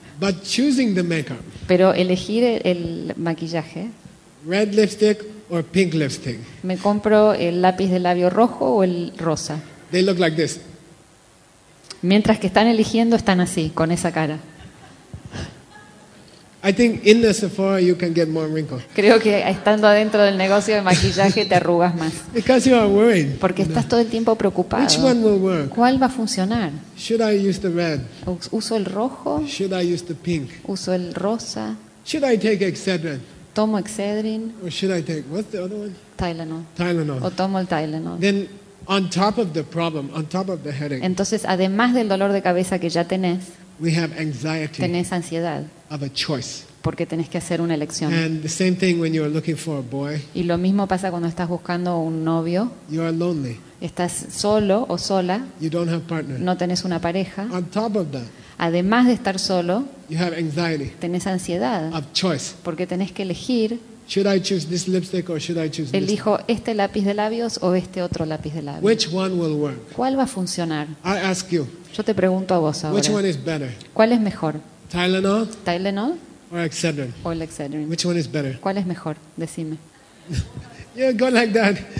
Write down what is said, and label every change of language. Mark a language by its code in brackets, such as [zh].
[en] But choosing the makeup. [es] Pero elegir el maquillaje. [en] Red lipstick or pink lipstick. [es] Me compro el lápiz de labio rojo o el rosa. [en] They look like this. [es] Mientras que están eligiendo, están así, con esa cara. [en] I think in the Sephora you can get more wrinkles. [es] Creo que estando adentro del negocio de maquillaje te arrugas más. [en] Because you are worried. [es] Porque estás todo el tiempo preocupado. [en] Which one will work? [es] ¿Cuál va a funcionar? [en] Should I use the red? [es] ¿Uso el rojo? [en] Should I use the pink? [es] ¿Uso el rosa? [en] Should I take Excedrin? [es] ¿Tomo Excedrin? [en] Or should I take what's the other one? [es] Tylenol. O tomo el Tylenol. [en] Then on top of the problem, on top of the headache. [es] Entonces, además del dolor de cabeza que ya tenés. [en] We have anxiety. [es] Tenés ansiedad. [en] Of a choice. [es] Porque tenés que hacer una elección. [en] And the same thing when you're looking for a boy. [es] Y lo mismo pasa cuando estás buscando un novio. [en] You are lonely. [es] Estás solo o sola. [en] You don't have partner. [es] No tenés una pareja. [en] On top of that. [es] Además de estar solo. [en] You have anxiety. [es] Tenés ansiedad. [en] Of choice. [es] Porque tenés que elegir. [en] Should I choose this lipstick or should I choose this? [es] Elijo este lápiz de labios o este otro lápiz de labios. [en] Which one will work? [es] ¿Cuál va a funcionar? [en] I ask you. [es] Yo te pregunto a vos ahora. [en] Which one is better? [es] ¿Cuál es mejor? [en] Tylenol. [es] Tylenol. [en] Or Excedrin. [es] O el Excedrin. [en] Which one is better? [es] ¿Cuál es mejor? Decime. [en] Yeah, go like that.